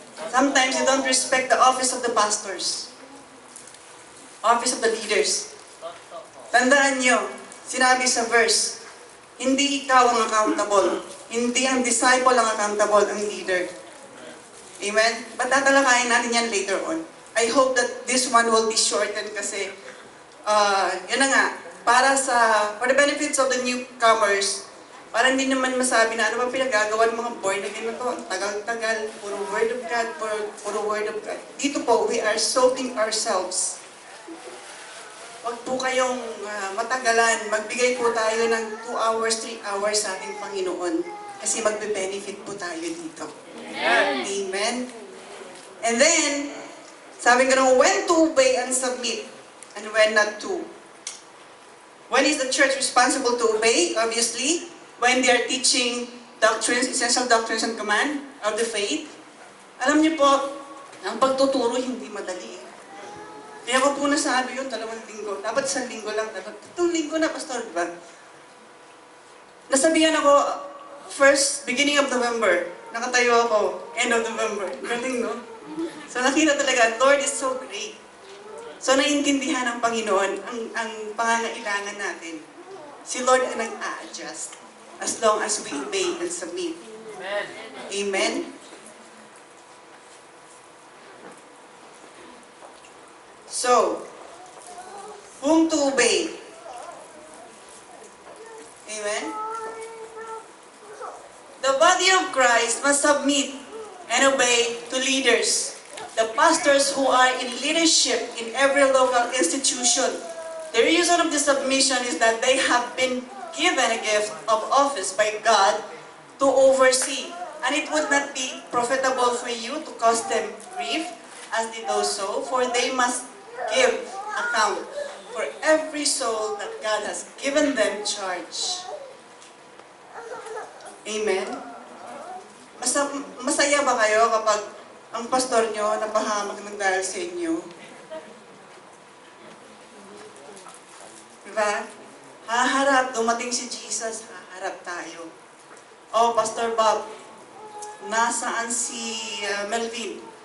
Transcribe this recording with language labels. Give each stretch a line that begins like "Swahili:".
English: Sometimes you don't respect the office of the pastors, office of the leaders.
Filipino: Tandaan nyo, sinabi sa verse, hindi ikaw ang accountable, hindi ang disciple ang accountable, ang leader. Amen? But tatalakayin natin yan later on.
English: I hope that this one will be shortened
Filipino: kasi, yun na nga,
English: for the benefits of the newcomers,
Filipino: Para hindi naman masabi na ano ba pinagagawa ng mga born again na to, ang tagal-tagal, puro word of God, puro word of God. Dito po,
English: we are soaking ourselves.
Filipino: Huwag po kayong matagalan. Magbigay po tayo ng 2 hours, 3 hours sa ating Panginoon. Kasi magbe-benefit po tayo dito. Amen. Amen.
English: And then,
Filipino: sabi ko nung,
English: when to obey and submit, and when not to. When is the church responsible to obey? Obviously, when they are teaching doctrines, essential doctrines and command of the faith.
Filipino: Alam niyo po, ang pagtuturo hindi madali. Kaya ko po nasabi yun, 2 linggo. Dapat 1 linggo lang. Dapat 2 linggo na, Pastor, diba? Nasabihan ako,
English: beginning of November.
Filipino: Nakatayo ako,
English: end of November.
Filipino: Galing, no? So nakita talaga,
English: Lord is so great.
Filipino: So naiintindihan ng Panginoon ang pangangailangan natin. Si Lord ang nag-a-adjust
English: as long as we obey and submit. Amen. Amen? So, whom to obey? Amen? The body of Christ must submit and obey to leaders. The pastors who are in leadership in every local institution. The reason of the submission is that they have been given a gift of office by God to oversee. And it would not be profitable for you to cause them grief as they do so, for they must give account for every soul that God has given them charge. Amen?
Filipino: Masaya ba kayo kapag ang pastor nyo napahamak ng dahil sa inyo? Diba? Haharap, dumating si Jesus, haharap tayo. Oh, Pastor Bob, nasaan si Melvin?